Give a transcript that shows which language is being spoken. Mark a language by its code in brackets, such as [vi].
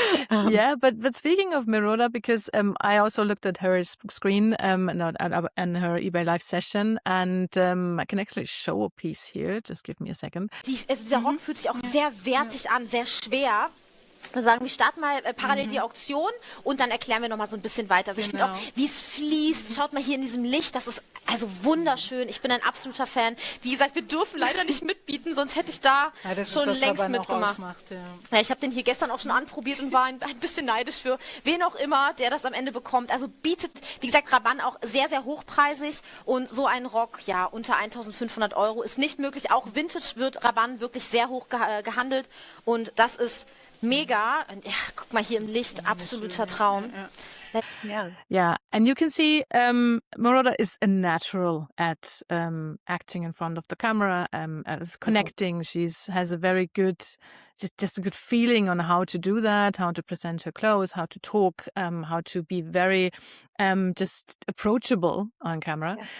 [en] Yeah, but speaking of Meroda, because I also looked at her screen and her eBay Live session, and I can actually show a piece here. Just give me a second. [de] Dieser Rock fühlt sich auch sehr wertig an, sehr schwer. Wir sagen, wir starten mal parallel die Auktion und dann erklären wir noch mal so ein bisschen weiter. Also ich finde auch, wie es fließt. Schaut mal hier in diesem Licht, das ist also wunderschön. Ich bin ein absoluter Fan. Wie gesagt, wir dürfen leider nicht mitbieten, sonst hätte ich da schon längst mitgemacht. Ja, ich habe den hier gestern auch schon anprobiert und war ein bisschen neidisch für wen auch immer, der das am Ende bekommt. Also bietet, wie gesagt, Rabanne auch sehr, sehr hochpreisig, und so ein Rock, ja, unter 1.500 € ist nicht möglich. Auch Vintage wird Rabanne wirklich sehr hoch gehandelt, und das ist mega. Und ja, guck mal hier im Licht, absoluter Traum. [en] Yeah, and you can see Meroda is a natural at acting in front of the camera, connecting. She has a very good just a good feeling on how to do that, how to present her clothes, how to talk, how to be very just approachable on camera. Yeah.